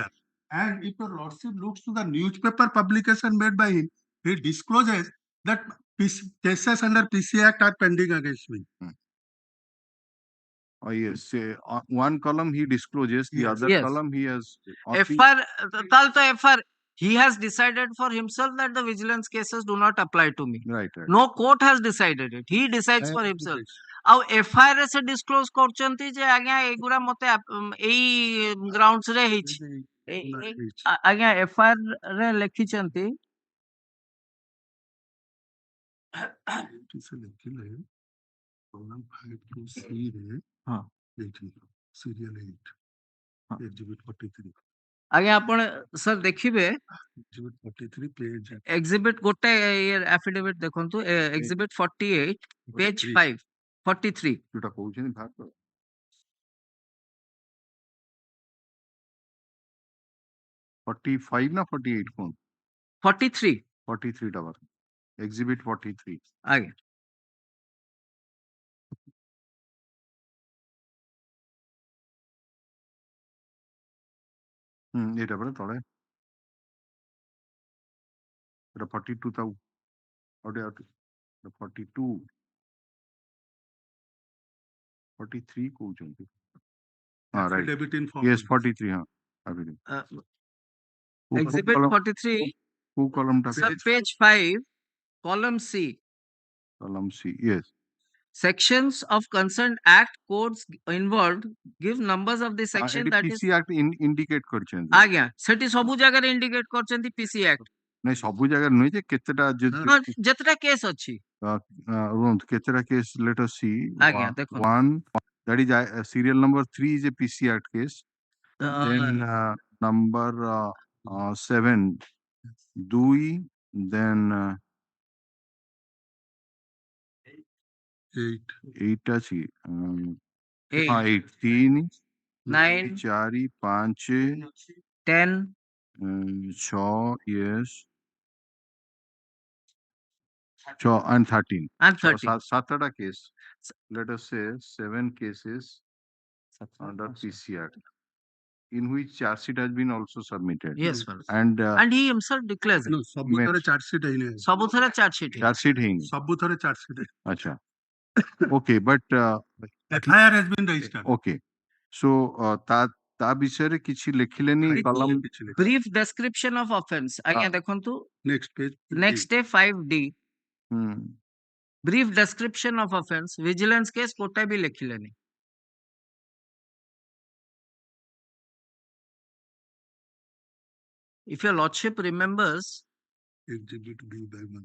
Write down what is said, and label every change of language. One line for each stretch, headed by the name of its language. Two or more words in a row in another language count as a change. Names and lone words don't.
English: And if your lordship looks to the newspaper publication made by him, he discloses that cases under PC Act are pending against me. Oh yes, one column he discloses, the other column he has. FR, tal to FR He has decided for himself that the vigilance cases do not apply to me. Right, right. No court has decided it. He decides for himself.
Odia: ଆଉ FIR ସେ disclose କରୁଛନ୍ତି ଯେ ଆଜ୍ଞା ଏଗୁରା ମତେ ଏଇ grounds ରେ ହେଇଛି ଆଜ୍ଞା FIR ରେ ଲେଖିଛନ୍ତି program 5 ରେ ହଁ
English: ଏଇଠି serial 8 exhibit 43
Odia: ଆଜ୍ଞା ଆପଣ sir ଦେଖିବେ
English: exhibit 43 page exhibit ଗୋଟେ affidavit ଦେଖନ୍ତୁ exhibit 48 page 5 43
Odia: ଯୋଉଟା କହୁଛନ୍ତି ବାହାର କର 45 ନା 48 କଣ 43 43 ଟା ବାହାର exhibit 43 ଆଜ୍ଞା ଏଇଟା ପରା ତଳେ ଏଟା 42 ତା ଆଉ 42 43 କହୁଛନ୍ତି ହଁ ରାଇଟ୍
English: affidavit in form yes 43 ହଁ affidavit exhibit 43
Odia: କୋଉ column ଟା
English: sir page 5 column C column C yes sections of concerned act codes involved give numbers of the section that is PC act indicate କରିଛନ୍ତି
Odia: ଆଜ୍ଞା ସେଠି ସବୁ ଜାଗାରେ indicate କରିଛନ୍ତି
English: PC act
Odia: ନାଇଁ ସବୁ ଜାଗାରେ ନୁହେଁ ଯେ କେତେଟା ଯେତେଟା କେସ୍ ଅଛି ରୁହନ୍ତୁ କେତେଟା କେସ୍
English: let us see
Odia: ଆଜ୍ଞା ଦେଖନ୍ତୁ
English: one that is serial number 3 is a PC act case then number 7 ଦୁଇ then 8
Odia: ଅଛି ହଁ
English: 8 3 9 4 5 10 6 yes 6 and 13 ସାତଟା case let us say 7 cases under PC Act in which charge sheet has been also submitted yes sir. and he himself declares it
Odia: no ସବୁଥରେ
English: charge sheet
Odia: ହେଇନି ସବୁଥରେ
English: charge sheet
Odia: ହେଇନି ସବୁଥରେ
English: charge sheet acha okay but FIR has been registered okay so
Odia: ତା ବିଷୟରେ କିଛି ଲେଖିଲେନି କଲମ
English: brief description of offense
Odia: ଆଜ୍ଞା ଦେଖନ୍ତୁ
English: next page next day 5D brief description of offense vigilance case
Odia: କୋଟା ବି ଲେଖିଲେନି
English: if your lordship remembers exhibit B by 1